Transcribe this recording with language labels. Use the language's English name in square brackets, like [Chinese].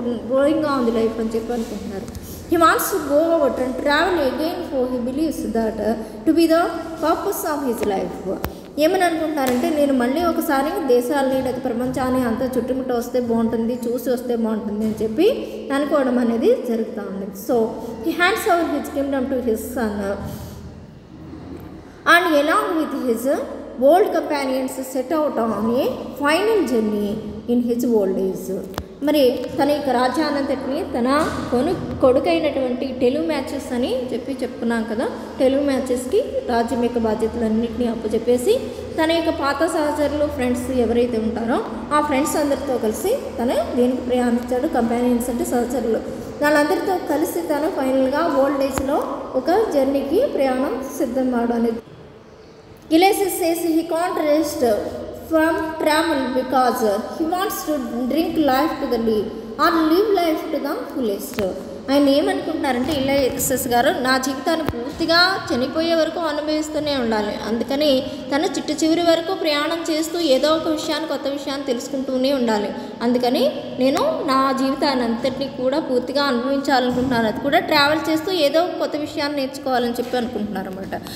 [Telugu] బోరింగ్గా ఉంది లైఫ్ అని చెప్పి అనుకుంటున్నారు. [English] He wants to go out and travel again for he believes that to be the purpose of his life. [Telugu] ఏమని అనుకుంటున్నారంటే, నేను మళ్ళీ ఒకసారి దేశాలని లేదా ప్రపంచాన్ని అంతా చుట్టుముట్ట వస్తే బాగుంటుంది, చూసి వస్తే బాగుంటుంది అని చెప్పి అనుకోవడం అనేది జరుగుతూ ఉంది. [English] So he hands over his kingdom to his son and along with his old companions set out on a final journey in his old age. [Telugu] మరి తన యొక్క రాజ్యానంతటిని తన కొడుకైనటువంటి తెలుగు మ్యాచెస్ అని చెప్పుకున్నాం కదా. తెలుగు మ్యాచెస్కి రాజ్యం యొక్క బాధ్యతలన్నింటినీ అప్పచెప్పేసి తన యొక్క పాత సహచరులు, ఫ్రెండ్స్ ఎవరైతే ఉంటారో ఆ ఫ్రెండ్స్ అందరితో కలిసి తను దేనికి ప్రయాణించాడు? కంపానియన్స్ అంటే సహచరులు. వాళ్ళందరితో కలిసి తను ఫైనల్గా ఓల్డ్ ఏజ్లో ఒక జర్నీకి ప్రయాణం సిద్ధమవడం అనేది. [English] Ileisis says he can't rest from travel because he wants to drink life to the lead or live life to the fullest. [Telugu] ఆయన ఏమనుకుంటున్నారంటే, ఇలైసిస్ గారు నా జీవితాన్ని పూర్తిగా చనిపోయే వరకు అనుభవిస్తూనే ఉండాలి, అందుకని తను చివరి వరకు ప్రయాణం చేస్తూ ఏదో ఒక విషయాన్ని, కొత్త విషయాన్ని తెలుసుకుంటూనే ఉండాలి. అందుకని నేను నా జీవితాన్ని అంతటినీ కూడా పూర్తిగా అనుభవించాలనుకుంటున్నాను, అది కూడా ట్రావెల్ చేస్తూ ఏదో ఒక కొత్త విషయాన్ని నేర్చుకోవాలని చెప్పి అనుకుంటున్నారు అనమాట.